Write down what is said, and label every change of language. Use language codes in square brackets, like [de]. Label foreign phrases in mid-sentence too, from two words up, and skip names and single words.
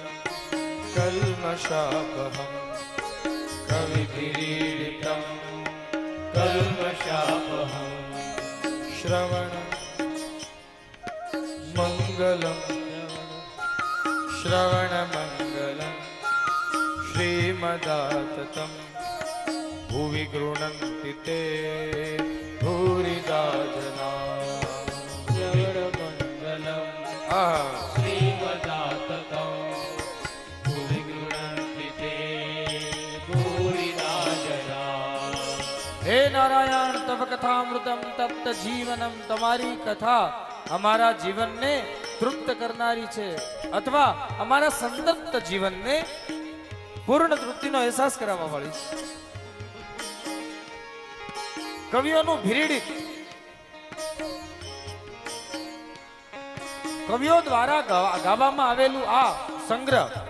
[sa] कल्मषापहं कविभिरीडितं कल्मषापहं श्रवण मंगलम श्रवण मंगलम श्रीमदाततं भुवि गृह्णन्ति ते भूरिदा जना. श्रवण मंगलम श्रीमदाततं भुवि गृह्णन्ति ते भूरिदा जना. [gu] હે નારાયણ, [sa] તવ કથામૃતમ તપ્ત જીવનમ, [gu] તમારી કથા અમારા જીવનને તૃપ્ત કરનારી છે, અથવા અમારા સંતપ્ત જીવનને પૂર્ણ તૃપ્તિનો અહેસાસ કરાવવા વાળી છે. કવિઓનું ભીરીડિત, કવિઓ દ્વારા ગાવામાં આવેલું આ સંગ્રહ